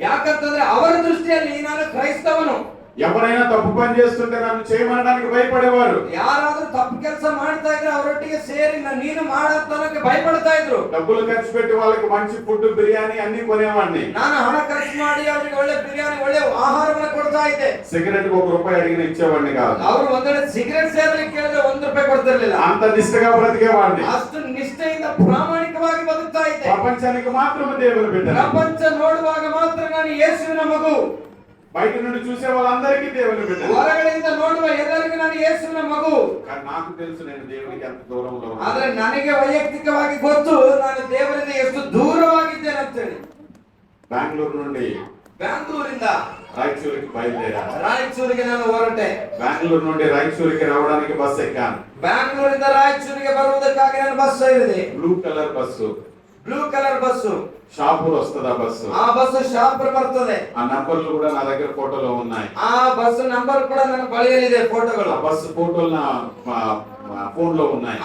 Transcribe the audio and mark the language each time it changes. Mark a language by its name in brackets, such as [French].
[Kannada] ಯಾಕಂತಂದ್ರೆ ಅವರ ದೃಷ್ಟಿಯಲ್ಲಿ ನಾನು ಕ್ರೈಸ್ತವನು. [Telugu] ఎవరైనా తప్పు పని చేస్తుంటే నన్ను చేయమనడానికి భయపడేవారు. [Kannada] ಯಾರಾದ್ರೂ ತಪ್ಪು ಕೆಲಸ ಮಾಡ್ತಾ ಇದ್ರೆ ಅವರೊಟ್ಟಿಗೆ ಸೇರಿ ನೀನು ಮಾಡಂತನಕ್ಕೆ ಭಯಪಡ್ತಾ ಇದ್ರು. [Telugu] డబ్బులు ఖర్చు పెట్టి వాళ్ళకి మంచి ఫుడ్, బిర్యానీ అన్ని కొనేవాడిని. [Kannada] ನಾನು ಹಣ ಖರ್ಚು ಮಾಡಿ ಅವರಿಗೆ ಒಳ್ಳೆ ಬಿರಿಯಾನಿ, ಒಳ್ಳೆ ಆಹಾರವನ್ನು ಕೊಡ್ತಾ ಇದ್ದೆ. [Telugu] సిగరెట్ కు ₹1 అడిగిన ఇచ్చేవాడిని కాదు. [Kannada] ಅವರು ಒಂದೆಡೆ ಸಿಗರೆಟ್ ಸೇದಲಿಕ್ಕೆ ಕೇಳಿದ್ರೆ ₹1 ಕೊಡ್ತಿರ್ಲಿಲ್ಲ. [Telugu] అంత నిష్ఠగా బ్రతికేవాడిని. [Kannada] ಅಷ್ಟು ನಿಷ್ಠೆಯಿಂದ ಪ್ರಾಮಾಣಿಕವಾಗಿ ಬದುಕ್ತಾ ಇದ್ದೆ. [Telugu] ప్రపంచానికి మాత్రమే దేవుని బిడ్డ. [Kannada] ಪ್ರಪಂಚ ನೋಡುವಾಗ ಮಾತ್ರ ನಾನು ಯೇಸುವಿನ ಮಗು. [Telugu] బయట నుండి చూసే వాళ్ళందరికీ దేవుని బిడ్డ. [Kannada] ಹೊರಗಡೆಯಿಂದ ನೋಡುವ ಎಲ್ಲರಿಗೂ ನಾನು ಯೇಸುವಿನ ಮಗು. [Telugu] కానీ నాకు తెలుసు నేను దేవునికి ఎంత దూరంలో ఉన్నాను. [Kannada] ಆದ್ರೆ ನನಗೆ ವೈಯಕ್ತಿಕವಾಗಿ ಗೊತ್ತು ನಾನು ದೇವರಿಂದ ಎಷ್ಟು ದೂರವಾಗಿದ್ದೇನೆ ಅಂತ ಹೇಳಿ. [Telugu] బెంగళూరు నుండి [Kannada] ಬ್ಯಾಂಗ್ಳೂರಿಂದ [Telugu] రాయచూరికి బయలుదేరా. [Kannada] ರಾಯಚೂರಿಗೆ ನಾನು ಹೊರಟೆ. [Telugu] బెంగళూరు నుండి రాయచూరికి రావడానికి బస్ ఎక్కాను. [Kannada] ಬ್ಯಾಂಗ್ಳೂರಿಂದ ರಾಯಚೂರಿಗೆ ಬರುವುದಕ್ಕಾಗಿ ನಾನು ಬಸ್ ಏರಿದೆ. [Telugu] Blue colour bus. [Kannada] Blue colour bus. [Telugu] Shahpur వస్తుంది ఆ బస్సు. [Kannada] ಆ ಬಸ್ ಶಾಪುರ್ ಬರ್ತದೆ. [Telugu] ఆ నంబర్లు కూడా నా దగ్గర ఫోటోలో ఉన్నాయి. [Kannada] ಆ ಬಸ್ ನಂಬರ್ ಕೂಡ ನನ್ನ ಬಳಿಯಲ್ಲಿದೆ, ಫೋಟೋಗಳು. [Telugu] ఆ బస్సు ఫోటోలు నా ఫోన్ లో ఉన్నాయి.